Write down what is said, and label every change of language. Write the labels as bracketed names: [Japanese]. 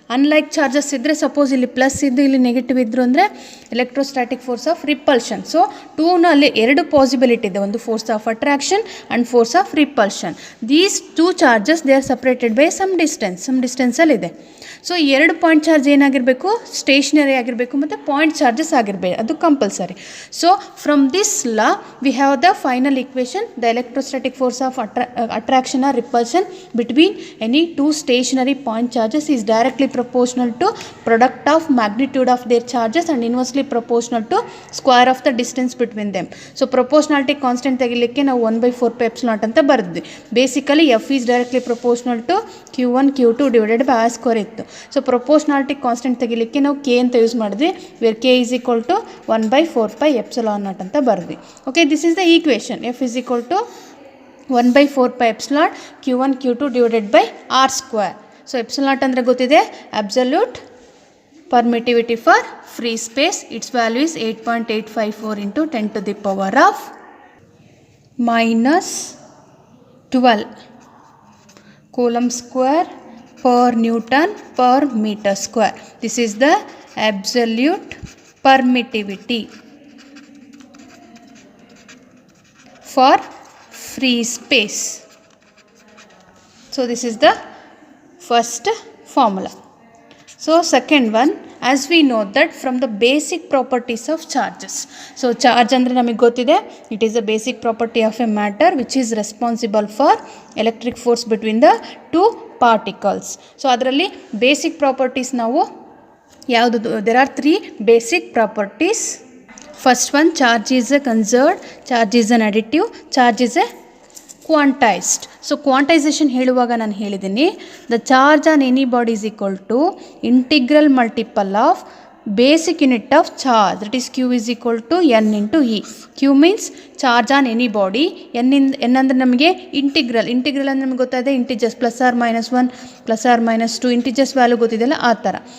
[Kannada] Unlike charges ಇದ್ದರೆ, suppose ಇಲ್ಲಿ plus ಇದ್ದು ಇಲ್ಲಿ ನೆಗೆಟಿವ್ ಇದ್ದರು ಅಂದರೆ electrostatic force of repulsion. So ಟೂನಲ್ಲಿ 2 possibility ಇದೆ, ಒಂದು force of attraction and force of repulsion. [English] These 2 charges they are separated by some ಡಿಸ್ಟೆನ್ಸಲ್ಲಿದೆ. [Kannada] So 2 point charge ಏನಾಗಿರಬೇಕು, stationery ಆಗಿರಬೇಕು ಮತ್ತು ಪಾಯಿಂಟ್ ಚಾರ್ಜಸ್ ಆಗಿರಬೇಕು, ಅದು compulsory. [English] So from this law we have the final equation, the electrostatic force of attraction or repulsion between any 2 stationary point charges is directly proportional to product of magnitude of their charges and inversely proportional to square of the distance between them. So proportionality constant [Kannada] ತೆಗಿಲಿಕ್ಕೆ ನಾವು 1/4 epsilon ಅಂತ ಬರೆದ್ವಿ. [English] basically F is directly proportional to Q1 Q2 divided by R square [Kannada] ಇತ್ತು. [English] so proportionality constant [Kannada] ತೆಗಿಲಿಕ್ಕೆ ನಾವು [English] K ಅಂತ use ಮಾಡಿದ್ವಿ, where K is equal to 1/4 epsilon naught [Kannada] ಅಂತ ಬರೆದ್ವಿ. [English] Okay, this is the equation. F is equal to 1/4 epsilon Q1 Q2 divided by R square. So epsilon naught [Kannada] ಅಂದರೆ ಗೊತ್ತಿದೆ, [English] Absolute permittivity for free space. It's value is 8.854 into 10 to the power of -12 coulomb square per newton per metre square. This is the absolute permittivity for free space. So this is the first formula. So second one, as we know that from the basic properties of charges. So [Kannada] charge andre namige gottide, [English] it is a basic property of a matter which is responsible for electric force between the 2 particles. So [Kannada] adralli [English] basic properties [Kannada] ನಾವು ಯಾವುದು, [English] there are 3 basic properties. First one, charge is a conserved, charge is an additive, charge is a quantised. So quantisation [Kannada] ಹೇಳುವಾಗ ನಾನು ಹೇಳಿದ್ದೀನಿ, [English] The charge on any body is equal to integral multiple of basic unit of charge, that is Q is equal to N into E. [Kannada] Q [English] means charge on any body, [Kannada] N ಅಂದರೆ ನಮಗೆ integral ಅಂದರೆ ನಮಗೆ ಗೊತ್ತಾಯಿದೆ integers +or-1 +or-2 integers value ಗೊತ್ತಿದೆಯಲ್ಲ ಆ ಥರ.